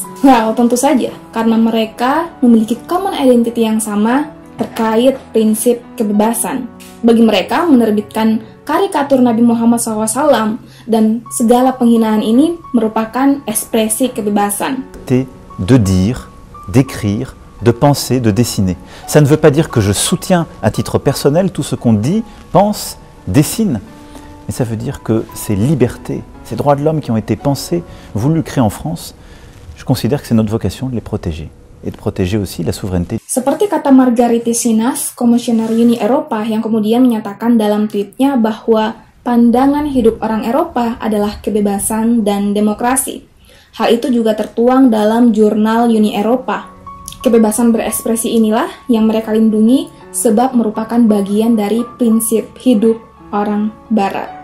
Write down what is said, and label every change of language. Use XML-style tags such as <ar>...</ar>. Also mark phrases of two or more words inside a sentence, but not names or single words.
<id>Well, tentu saja, karena mereka memiliki</id> <en>common identity</en> <id>yang sama terkait prinsip kebebasan. Bagi mereka, menerbitkan karikatur Nabi Muhammad SAW dan segala penghinaan ini merupakan ekspresi kebebasan.</id> <fr>De dire, d'écrire, de penser, de dessiner. Ça ne veut pas dire que je soutiens à titre personnel tout ce qu'on dit, pense, dessine. Mais ça veut dire que ces libertés, ces droits de l'homme qui ont été pensés, voulus, créés en France, je considère que c'est notre vocation de les protéger. Et de protéger aussi la souveraineté.</fr> <id>Seperti kata Margaritis Sinas, Komisioner Uni Eropa, yang kemudian menyatakan dalam tweetnya bahwa pandangan hidup orang Eropa adalah kebebasan dan demokrasi. Hal itu juga tertuang dalam jurnal Uni Eropa. Kebebasan berekspresi inilah yang mereka lindungi sebab merupakan bagian dari prinsip hidup orang Barat.</id>